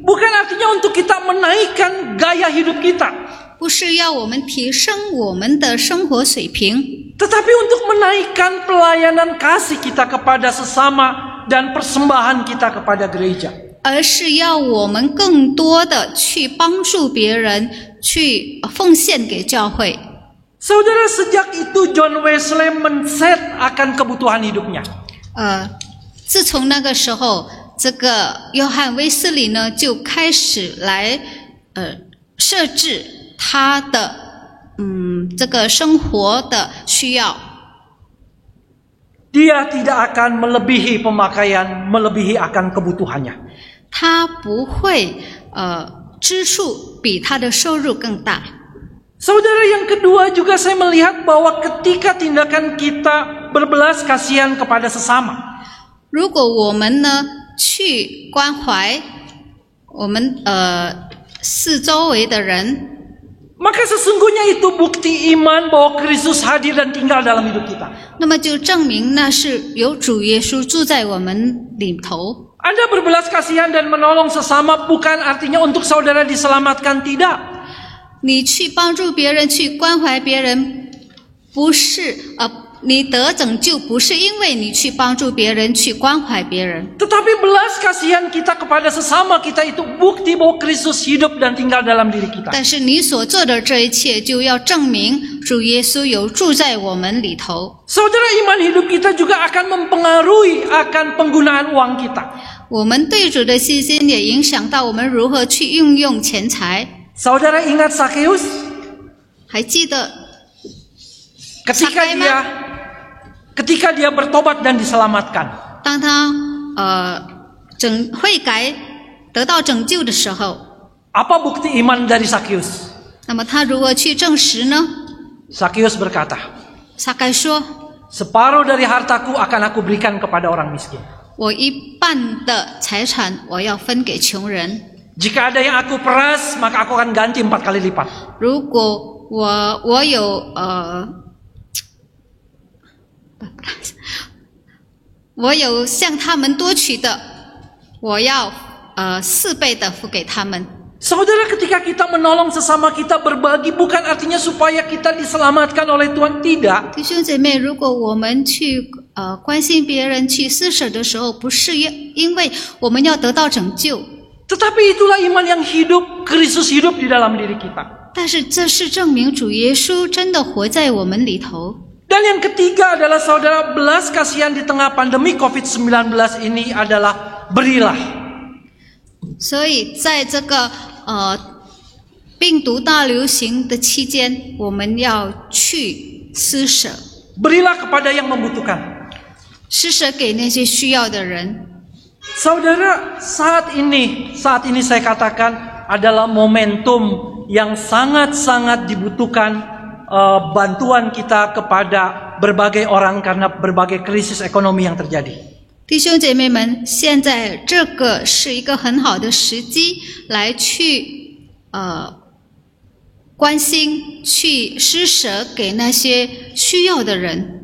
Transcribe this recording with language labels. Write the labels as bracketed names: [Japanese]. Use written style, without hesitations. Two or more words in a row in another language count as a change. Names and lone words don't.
[Indonesian] bukan artinya untuk kita menaikkan gaya hidup kita, [Chinese] 不是要我们提升我们的生活水平， [Indonesian] tetapi untuk menaikkan pelayanan kasih kita kepada sesama dan persembahan kita kepada gereja. [Chinese] 而是要我们更多的去帮助别人，去奉献给教会。 [Indonesian] Saudara, sejak itu John Wesley men-set akan kebutuhan hidupnya. [Chinese] 自从那个时候，这个约翰威斯理呢就开始来设置他的这个生活的需要。 [Indonesian] Dia tidak akan melebihi pemakaian, melebihi akan kebutuhannya. [Chinese] 他不会支出比他的收入更大。 [Indonesian] Saudara, yang kedua juga saya melihat bahwa ketika tindakan kita berbelas kasihan kepada sesama, [Chinese] 如果我们呢去关怀我们四周围的人， [Indonesian] maka sesungguhnya itu bukti iman bahwa Kristus hadir dan tinggal dalam hidup kita. [Chinese] 那么就证明那是有主耶稣住在我们里头。 [Indonesian] Anda berbelas kasihan dan menolong sesama bukan artinya untuk saudara diselamatkan, tidak. [Chinese] 你去帮助别人，去关怀别人，不是你得拯救不是因为你去帮助别人，去关怀别人， [Indonesian] Tetapi belas kasihan kita kepada sesama kita itu bukti bahwa Kristus hidup dan tinggal dalam diri kita. [Chinese] 但是你所做的这一切就要证明主耶稣有住在我们里头。 [Indonesian] Saudara, iman hidup kita juga akan mempengaruhi akan penggunaan uang kita. [Chinese] 我们对主的信心也影响到我们如何去运用钱财。 [Indonesian] Saudara ingat Sakeus? [Chinese] 还记得 [Indonesian] Ketika dia bertobat dan diselamatkan. [Chinese] 当他悔改得到拯救的时候， [Indonesian] Apa bukti iman dari Sakeus? [Chinese] 那么他如何去证实呢？ [Indonesian] Sakeus berkata, [Chinese] 撒该说 [Indonesian] separuh dari hartaku akan aku berikan kepada orang miskin. [Chinese] 我一半的财产我要分给穷人， [Indonesian] Jika ada yang aku peras, maka aku akan ganti 4 kali lipat. [Chinese] 如果我有我有向他们多取的，我要4倍的付给他们。 [Indonesian] Saudara, ketika kita menolong sesama kita berbagi bukan artinya supaya kita diselamatkan oleh Tuhan, tidak. [Chinese] 弟兄姐妹，如果我们去关心别人、去施舍的时候，不是因为我们要得到拯救， [Indonesian] Tetapi itulah iman yang hidup, Kristus hidup di dalam diri kita. [Chinese] 但是这是证明主耶稣真的活在我们里头。 [Indonesian] Dan yang ketiga adalah saudara, belas kasihan di tengah pandemi COVID-19 ini adalah berilah. [Chinese] 所以在这个病毒大流行的期间，我们要去施舍， [Indonesian] Berilah kepada yang membutuhkan. [Chinese] 施舍给那些需要的人。 [Indonesian] Saudara, saat ini saya katakan adalah momentum yang sangat-sangat dibutuhkan bantuan kita kepada berbagai orang karena berbagai krisis ekonomi yang terjadi. [Chinese] 弟兄姐妹们，现在这个是一个很好的时机，来去关心、去施舍给那些需要的人。